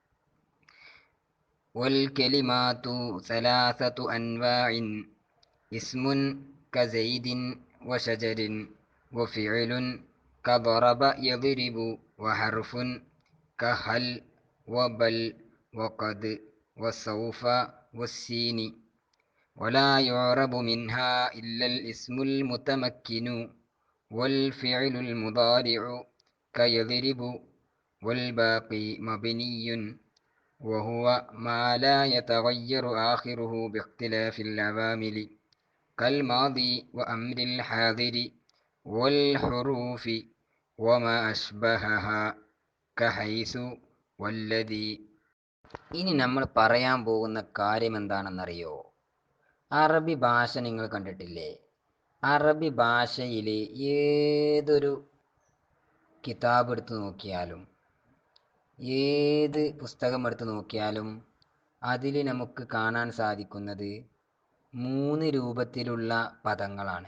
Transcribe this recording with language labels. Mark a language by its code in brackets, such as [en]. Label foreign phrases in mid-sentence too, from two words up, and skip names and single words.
[ar] والكلمات ثلاثة أنواع اسم كزيد وشجر وفعل كضرب يضرب وحرف كهل وبل وقد وسوف والسين ولا يعرب منها إلا الاسم المتمكن والفعل المضارع كيضرب والباقي مبني وهو ما لا يتغير آخره باختلاف العوامل كالماضي وأمر الحاضر والحروف وما أشبهها كحيث والذي. [ml] ഇനി നമ്മൾ പറയാൻ പോകുന്ന കാര്യം എന്താണെന്നറിയോ? അറബി ഭാഷ നിങ്ങൾ കണ്ടിട്ടില്ലേ? അറബി ഭാഷയിൽ ഏതൊരു കിതാബ് എടുത്ത് നോക്കിയാലും ഏത് പുസ്തകം എടുത്ത് നോക്കിയാലും അതിൽ നമുക്ക് കാണാൻ സാധിക്കുന്നത് 3 രൂപത്തിലുള്ള പദങ്ങളാണ്.